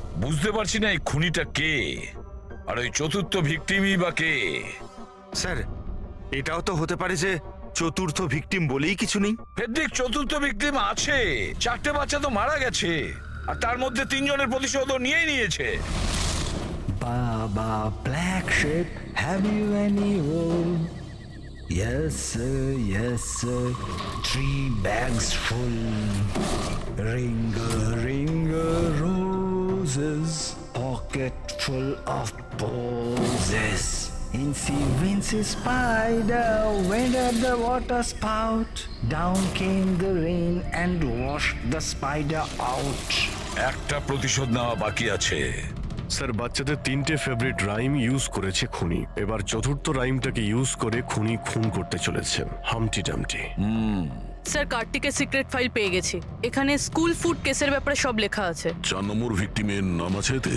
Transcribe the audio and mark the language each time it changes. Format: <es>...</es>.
<bn>বুঝতে পারছি না এই খুনিটা কে, আর ওই চতুর্থ ভিকটিমই বা কে? স্যার, এটাও তো হতে পারে যে চতুর্থ ভিকটিম বলেই কিছু নেই। ফেডরিক, চতুর্থ ভিকটিম আছে। 4টে বাচ্চা তো মারা গেছে, আর তার মধ্যে 3 জনের প্রতিশোধ নিয়েই নিয়েছে।</bn> <en>Baba Black Sheep, have you any wool? Yes sir, 3 bags full. Ring roses, pocket full of posies. Incy Wincy Spider went at the water spout. Down came the rain and washed the spider out.</en> <bn>একটা প্রতিশোধ নেওয়া বাকি আছে। Sir, বাচ্চাদের 3টে favourite rhyme use করেছে খুনি। এবার চতুর্থ রাইমটাকে ইউজ করে খুনি খুন করতে চলেছে, হামটি ডামটি। স্যার, কার্তিকের সিক্রেট ফাইল পেয়ে গেছি। এখানে স্কুল ফুড কেসের ব্যাপারে সব লেখা আছে। 4 নম্বর ভিকটিমের নাম আছে এতে?</bn>